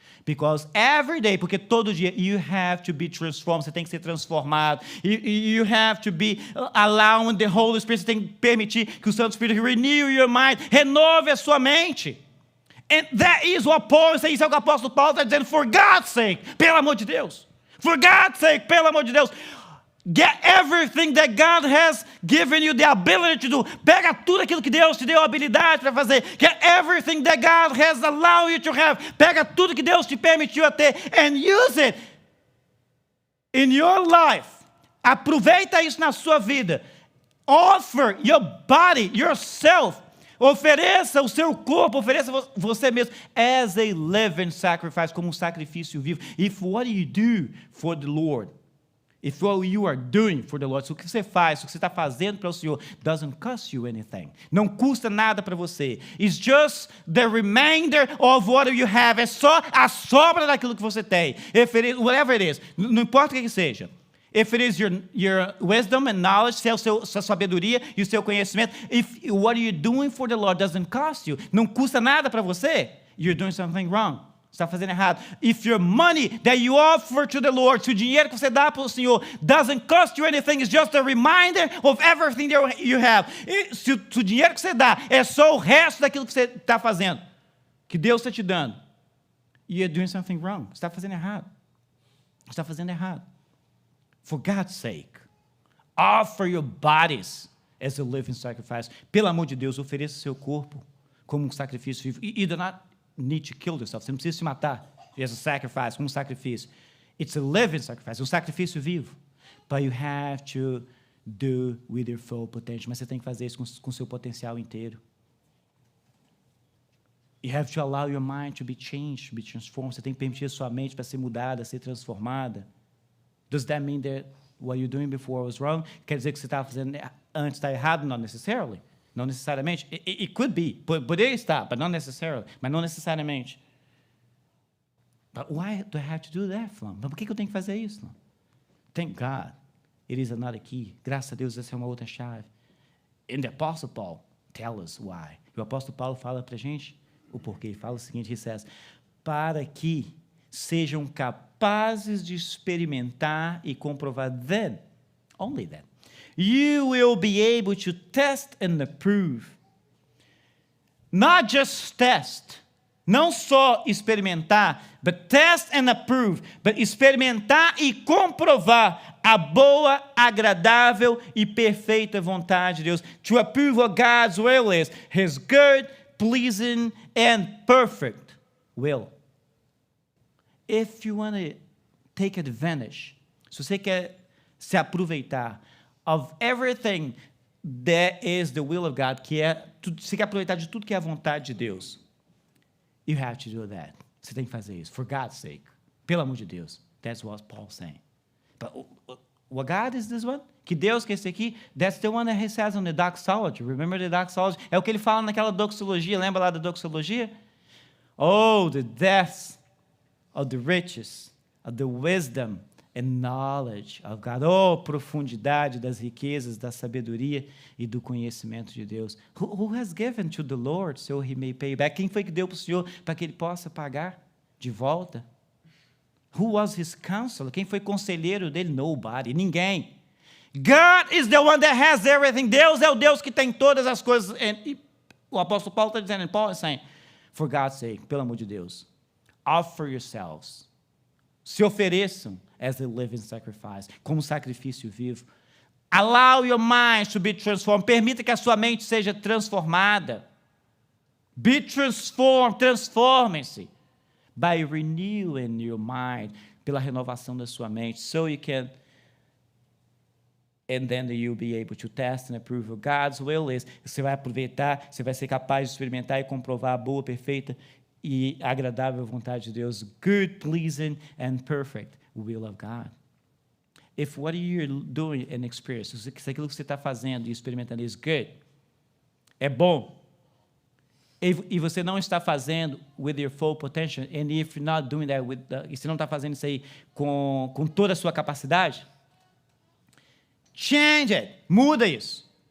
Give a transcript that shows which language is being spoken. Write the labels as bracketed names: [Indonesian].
[English] Because every day, [Portuguese] porque todo dia, [English] you have to be transformed, [Portuguese] você tem que ser transformado. [English] You have to be allowing the Holy Spirit, [Portuguese] você tem que permitir que o Santo Espírito [English] renew your mind, [Portuguese] renove a sua mente. [English] And that is what Paul, [Portuguese] isso é o que o apóstolo Paulo está dizendo, [English] for God's sake, [Portuguese] pelo amor de Deus. [English] For God's sake, [Portuguese] pelo amor de Deus. [English] Get everything that God has given you the ability to do. [Portuguese] Pega tudo aquilo que Deus te deu a habilidade para fazer. [English] Get everything that God has allowed you to have. [Portuguese] Pega tudo que Deus te permitiu a ter [English] and use it in your life. [Portuguese] Aproveita isso na sua vida. [English] Offer your body, yourself. [Portuguese] Ofereça o seu corpo, ofereça você mesmo [English] as a living sacrifice, [Portuguese] como um sacrifício vivo. [English] If what you do for the Lord, if what you are doing for the Lord, [Portuguese] se o que você faz, se o que você está fazendo para o Senhor, [English] doesn't cost you anything, [Portuguese] não custa nada para você, [English] it's just the remainder of what you have, [Portuguese] é só a sobra daquilo que você tem, [English] if it is, whatever it is, [Portuguese] não importa o que seja, [English] if it is your wisdom and knowledge, [Portuguese] se é sua sabedoria e o seu conhecimento, [English] if what you're doing for the Lord doesn't cost you, não custa nada para você, you're doing something wrong. [Portuguese] Você está fazendo errado. [English] If your money that you offer to the Lord, [Portuguese] se o dinheiro que você dá para o Senhor [English] doesn't cost you anything, it's just a reminder of everything that you have. [Portuguese] E se o dinheiro que você dá é só o resto daquilo que você está fazendo, que Deus está te dando, [English] you're doing something wrong. [Portuguese] Você está fazendo errado. Você está fazendo errado. [English] For God's sake, offer your bodies as a living sacrifice. [Portuguese] Pelo amor de Deus, ofereça seu corpo como um sacrifício vivo. [English] You do not need to kill yourself. [Portuguese] Você não precisa se matar [English] as a sacrifice, [Portuguese] como um sacrifício. [English] It's a living sacrifice, [Portuguese] um sacrifício vivo. [English] But you have to do with your full potential. Mas você tem que fazer isso com o seu potencial inteiro. You have to allow your mind to be changed, to be transformed. [Portuguese] Você tem que permitir a sua mente para ser mudada, ser transformada. [English] Does that mean that what you're doing before was wrong? [Portuguese] Quer dizer que você estava fazendo antes está errado? [English] Not necessarily. [Portuguese] Não necessariamente. [English] It could be. [Portuguese] Poderia estar, [English] but not necessarily. [Portuguese] Mas não necessariamente. [English] But why do I have to do that, Flamm? [Portuguese] Mas por que eu tenho que fazer isso? Flamm? [English] Thank God. It is another key. [Portuguese] Graças a Deus, essa é uma outra chave. [English] And the Apostle Paul tells us why. [Portuguese] E o apóstolo Paulo fala para a gente o porquê. Ele fala o seguinte, [English] he says, [Portuguese] para que sejam capazes de experimentar e comprovar [English] then, only then, you will be able to test and approve. Not just test, [Portuguese] não só experimentar, [English] but test and approve, but [Portuguese] experimentar e comprovar a boa, agradável e perfeita vontade de Deus. [English] To approve what God's will is, His good, pleasing, and perfect will. If you want to take advantage, [Portuguese] se você quer se aproveitar [English] of everything that is the will of God, [Portuguese] que é você quer aproveitar de tudo que é a vontade de Deus, [English] you have to do that. [Portuguese] Você tem que fazer isso, [English] for God's sake, [Portuguese] pelo amor de Deus. [English] That's what Paul's saying. But what God is this one? [Portuguese] Que Deus que é esse aqui? [English] That's the one that he says on the doxology. Remember the doxology? [Portuguese] É o que ele fala naquela doxologia. Lembra lá da doxologia? [English] Oh, the depths of the riches, of the wisdom and knowledge of God. [Portuguese] Oh, profundidade das riquezas, da sabedoria e do conhecimento de Deus. [English] Who has given to the Lord so he may pay back? [Portuguese] Quem foi que deu para o Senhor para que ele possa pagar de volta? [English] Who was his counselor? [Portuguese] Quem foi conselheiro dele? [English] Nobody, [Portuguese] ninguém. [English] God is the one that has everything. [Portuguese] Deus é o Deus que tem todas as coisas. E o apóstolo Paulo está dizendo, [English] Paul is saying, for God's sake, [Portuguese] pelo amor de Deus, [English] offer yourselves. [Portuguese] Se ofereçam [English] as a living sacrifice, [Portuguese] como sacrifício vivo. [English] Allow your mind to be transformed. [Portuguese] Permita que a sua mente seja transformada. [English] Be transformed, [Portuguese] transformem-se. [English] By renewing your mind, [Portuguese] pela renovação da sua mente, [English] so you can And then you'll be able to test and approve of God's will is. [Portuguese] Você vai aproveitar, você vai ser capaz de experimentar e comprovar a boa, perfeita e agradável vontade de Deus. [English] Good, pleasing, and perfect will of God. If what you're doing and experience, [Portuguese] se aquilo que você está fazendo e experimentando [English] is good, [Portuguese] é bom, e você não está fazendo [English] with your full potential, and if you're not doing that [Portuguese] e você não está fazendo isso aí com toda a sua capacidade, [English] change it, [Portuguese] muda isso.